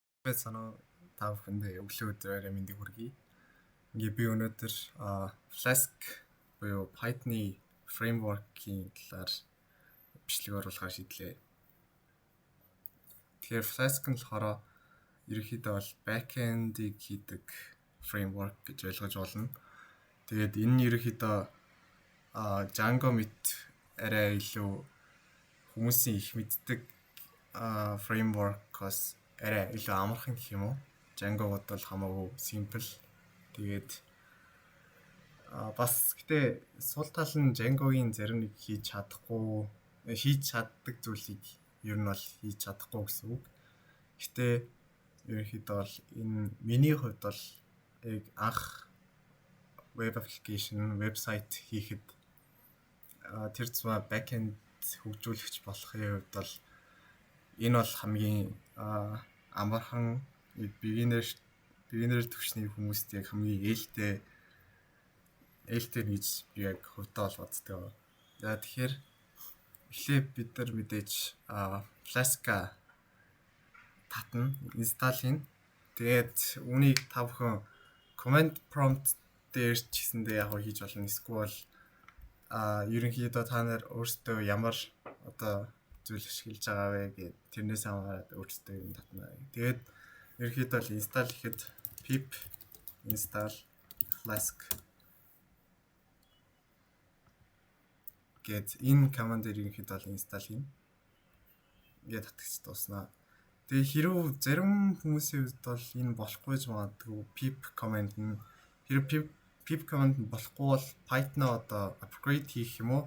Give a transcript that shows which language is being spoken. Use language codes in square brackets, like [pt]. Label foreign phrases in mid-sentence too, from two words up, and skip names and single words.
[mn] Санаа та бүхэндээ өглөө өдрөөрөө мэндийг хүргэе. Ингээ би өнөөдөр Flask буюу Python-ы framework-ийн талаар бичлэг оруулахаар шийдлээ. Тэгэхээр Flask нь болохоор ерөнхийдөө бол back-end-ийг хийдэг framework гэж ойлгож болно. Тэгээд энэ нь ерөнхийдөө Django мэт арай илүү хүмүүсийн их мэддэг framework-оос арай илүү амархан гэх юм уу. Django-год бол хамаагүй simple. Тэгээд бас гэтээ сул тал нь Django-гийн зарим нэг хийж чаддаг зүйлийг ер нь бол хийж чадахгүй гэсэн үг. Гэтээ ерөнхийдөө бол энэ миний хувьд бол яг анх [en] web application, [mn] website хийхэд тэр зур back-end хөгжүүлэгч болохын хувьд бол энэ бол хамгийн амархан beginner төвчний хүмүүст яг хамгийн ээлтэй гэж би яг хувьдаа бол боддог. Тэгэхээр эхлээд бид нар мэдээж Flask-а татна, install хийн. Тэгээд үүнийг та бүхэн [en] command prompt [mn] дээр ч гэсэндээ яг хийж болно. Эсвэл ерөнхийдөө та нар өөрсдөө ямар зүйл ашиглаж байгаа вэ гэд тэрнээс хамаарат өөрсдөө юм татна. Тэгээд ерөнхийдөө л install гэхэд [en] pip install Flask [mn] гэд энэ командыг ерөнхийдөө л install хийн. Ингээд татгч дуснаа. Тэгээ хэрв зарим хүмүүсийн хувьд бол энэ болохгүй ч магадгүй [en] pip command [mn] нь [en] pip command [mn] нь болохгүй бол Python-аа upgrade хийх юм уу?